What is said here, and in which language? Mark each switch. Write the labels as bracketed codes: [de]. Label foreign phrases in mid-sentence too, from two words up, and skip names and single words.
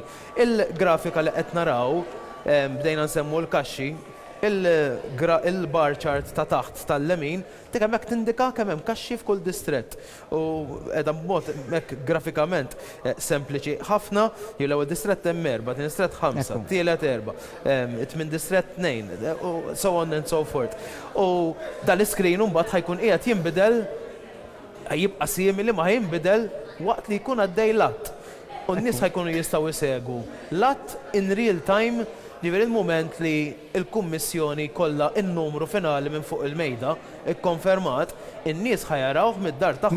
[mt] Il-grafika li qed naraw bdejna nsemmu l-kaxxi, il- [en] bar chart [mt] ta' taħt tal-lemin dik hemmhekk tindika kemm hemm kaxxi f'kull distrett. U qiegħda b'mod hekk grafikament sempliċi ħafna, jew l-ewwel distrett hemm 4, tin distrett 5, tielet 4, it-tmien distrett 2, [en] so on and so forth. [mt] U dal-iskrin mbagħad ħajkun qiegħed jinbidel jibqa' simili ma jinbidel waqt li jkun għaddej lat. U n-nies ħajkunu jistgħu jsegwu lat [en] in real time. [mt] Ġifieri il-mument li l-Kummissjoni kollha n-numru finali minn fuq il-mejda ikkonfermat, in-nies ħajarawh mid-dar tagħhom